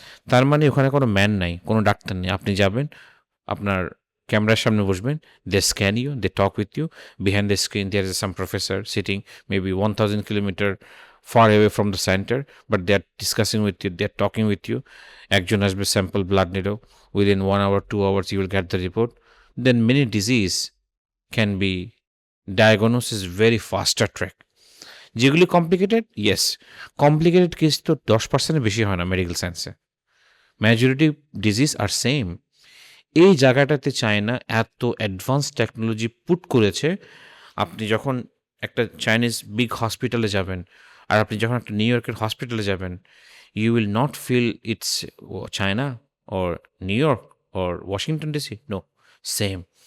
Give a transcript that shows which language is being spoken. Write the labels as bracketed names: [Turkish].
[Bangla] তার মানে ওখানে কোনো ম্যান নাই, কোনো ডাক্তার নেই। আপনি যাবেন, আপনার ক্যামেরার সামনে বসবেন, [English] They scan you, they talk with you, behind the screen there is some professor sitting maybe 1000 kilometre far away from the center, but they are discussing with you, they are talking with you. [Bangla] একজন আসবে, sample blood নিল, [English] within 1 hour 2 hours you will get the report. Then many disease can be diagnosed is very faster track. [Bangla] যেগুলি complicated, yes, complicated case তো 10% বেশি হয় না medical সায়েন্সে, [English] Majority disease are same. [Bangla] এই জায়গাটাতে চায়না এত অ্যাডভান্স টেকনোলজি পুট করেছে। আপনি যখন একটা চাইনিজ বিগ হসপিটালে যাবেন আর আপনি যখন একটা নিউ ইয়র্কের হসপিটালে যাবেন, [English] You will not feel it's China or New York or Washington DC, no, same.